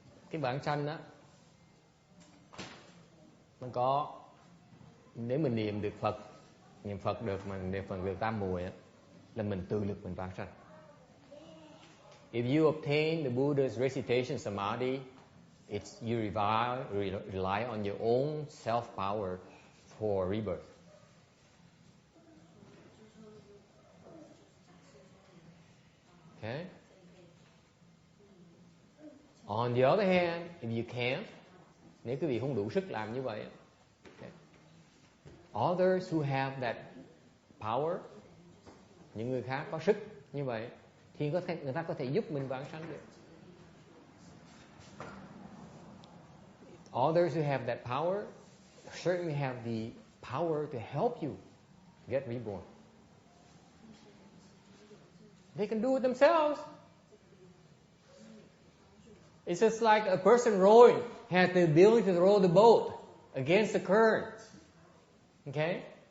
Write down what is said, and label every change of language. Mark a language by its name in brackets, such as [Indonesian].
[Vietnamese] Cái vãng sanh á, nó có, nếu mình niệm Phật được, mình niệm Phật được tam muội á, là mình tự lực mình vãng sanh. [English] If you obtain the Buddha's recitation samadhi, you rely on your own self power for rebirth. Okay. On the other hand, if you can't, [Vietnamese] nếu quý vị không đủ sức làm như vậy, [English] okay, others who have that power, [Vietnamese] những người khác có sức như vậy, thì người ta có thể giúp mình vãng sanh được. [English] Others who have that power certainly have the power to help you get reborn. They can do it themselves. It's just like a person rowing has the ability to row the boat against the current. Okay?